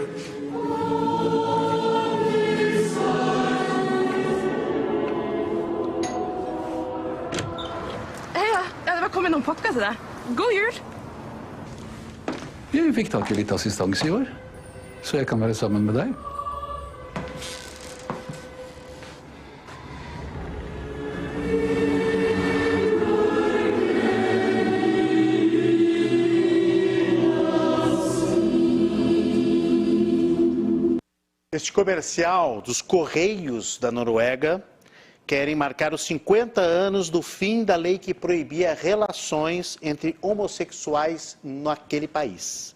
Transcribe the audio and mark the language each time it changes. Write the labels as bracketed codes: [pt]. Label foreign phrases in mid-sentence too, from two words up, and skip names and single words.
[no] Hei, det var kommet noen pakker til deg. God jul! Jeg fikk tak i litt assistanse i år, så jeg kan være sammen med deg. [pt] Este comercial dos Correios da Noruega querem marcar os 50 anos do fim da lei que proibia relações entre homossexuais naquele país.